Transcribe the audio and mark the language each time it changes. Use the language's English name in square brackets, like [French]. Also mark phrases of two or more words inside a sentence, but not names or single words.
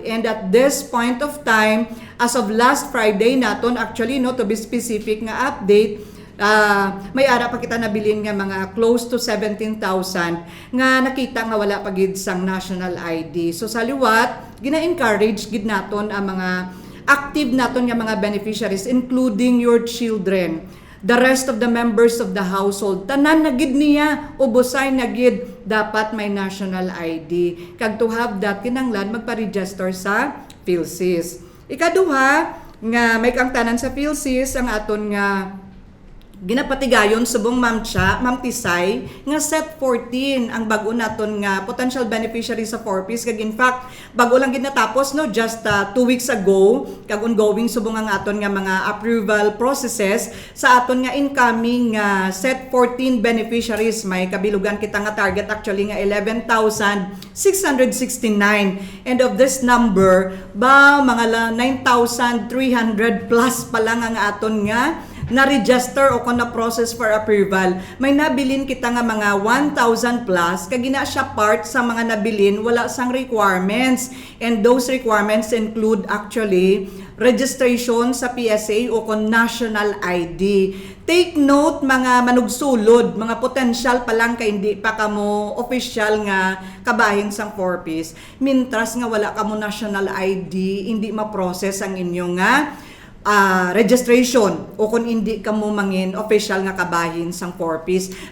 [English] And at this point of time, as of last Friday [Hiligaynon] naton, actually no [English] to be specific [Hiligaynon] nga update, may ara pa kita nabilin nga mga [English] close to [Hiligaynon] 17,000 nga nakita nga wala pa gid sang [English] national ID. [Hiligaynon] So sa liwat, gina-encourage gid naton ang mga active naton nga mga beneficiaries [English] including your children, the rest of the members of the household, [Hiligaynon] tanan na gid niya, ubosay na gid dapat may national ID. [English] Kag to have that, [Hiligaynon] kinanglan magpa-register sa PhilSys. Ikaduha, nga may kang tanan sa PhilSys, ang aton nga ginapatigayon subong Ma'am Cha, Ma'am Tisay, nga set 14 ang bago naton nga [English] potential beneficiary [Hiligaynon] sa 4-piece. Kag [English] in fact, [Hiligaynon] bago lang gid natapos no, [English] just 2 weeks ago, [Hiligaynon] kag ongoing subong ang aton nga mga [English] approval processes [Hiligaynon] sa aton nga incoming set 14 beneficiaries. May kabilugan kita nga target actually nga 11,669. [English] And of this number, [Hiligaynon] mga 9,300 plus pa lang ang aton nga na-register o kung na-process [English] for approval. [Hiligaynon] May nabilin kita nga mga 1,000 plus, kagina siya part sa mga nabilin, wala sang requirements. [English] And those requirements include actually registration sa PSA o kung national ID. [Hiligaynon] Take note mga manugsulod, mga potential pa lang kay hindi pa kamo official nga kabahin sang 4-piece. Mintras nga wala kamo [English] national ID, [Hiligaynon] hindi ma-process ang inyong nga registration o kung hindi ka mo mangin official nga kabahin sang 4Ps.